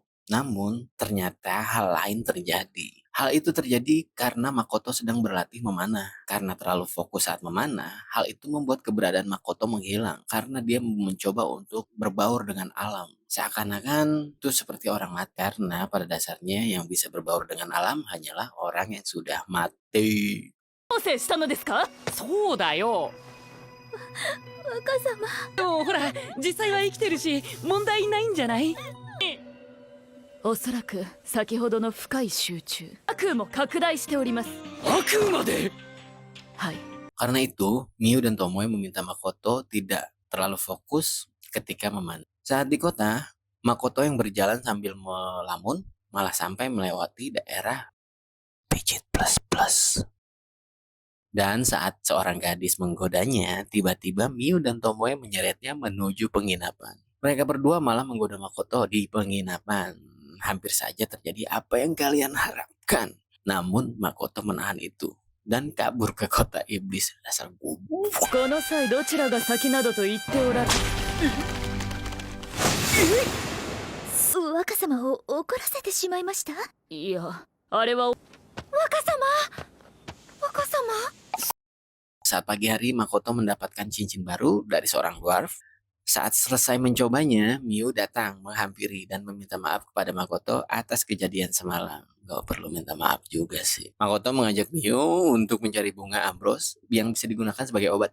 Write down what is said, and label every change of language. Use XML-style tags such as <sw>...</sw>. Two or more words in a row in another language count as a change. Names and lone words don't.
<id>Namun, ternyata hal lain terjadi. Hal itu terjadi karena Makoto sedang berlatih memanah. Karena terlalu fokus saat memanah, hal itu membuat keberadaan Makoto menghilang karena dia mencoba untuk berbaur dengan alam. Seakan-akan itu seperti orang mati karena pada dasarnya yang bisa berbaur dengan alam hanyalah orang yang sudah mati.</id> <ja>調整したのですか？そうだよ。若様。でもほら実際は生きてるし問題ないんじゃない？おそらく先ほどの深い集中。悪夢も拡大しております。悪夢まで。はい。</ja> <id>Karena itu, Mio dan Tomoe meminta Makoto tidak terlalu fokus ketika memanah. Saat di kota, Makoto yang berjalan sambil melamun malah sampai melewati daerah pijit plus. Dan saat seorang gadis menggodanya, tiba-tiba Mio dan Tomoe menyeretnya menuju penginapan. Mereka berdua malah menggoda Makoto di penginapan. Hampir saja terjadi apa yang kalian harapkan. Namun Makoto menahan itu dan kabur ke kota iblis. Dasar goblok.</id> <ja>この際どちらが先などと言っておられ。若様を怒らせてしまいました。いや、あれは若様。</ja> <id>Saat pagi hari, Makoto mendapatkan cincin baru dari seorang dwarf. Saat selesai mencobanya, Mio datang menghampiri dan meminta maaf kepada Makoto atas kejadian semalam. Gak perlu minta maaf juga sih. Makoto mengajak Mio untuk mencari bunga ambros yang bisa digunakan sebagai obat.</id>